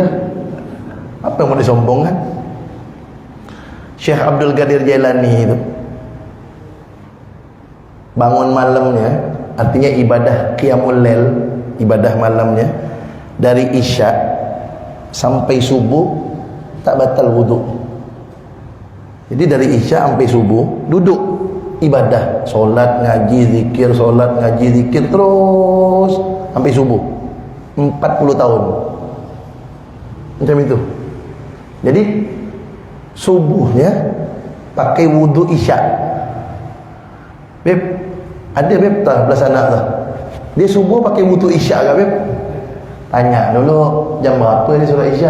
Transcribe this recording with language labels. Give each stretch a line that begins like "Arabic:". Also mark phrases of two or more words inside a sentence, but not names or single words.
Malay: Apa yang mau disombongkan? Syekh Abdul Qadir Jailani itu bangun malamnya, artinya ibadah
Arabic: قيام الليل,
Malay: ibadah malamnya dari isya sampai subuh tak batal wudu. Jadi dari isya sampai subuh duduk ibadah, solat, ngaji, zikir, solat, ngaji, zikir terus sampai subuh. 40 tahun macam itu. Jadi subuhnya pakai wudu isya. Beb, ada beb tak belas anak tak? Dia subuh pakai wudu isya ke beb? Tanya dulu jam berapa dia solat isya.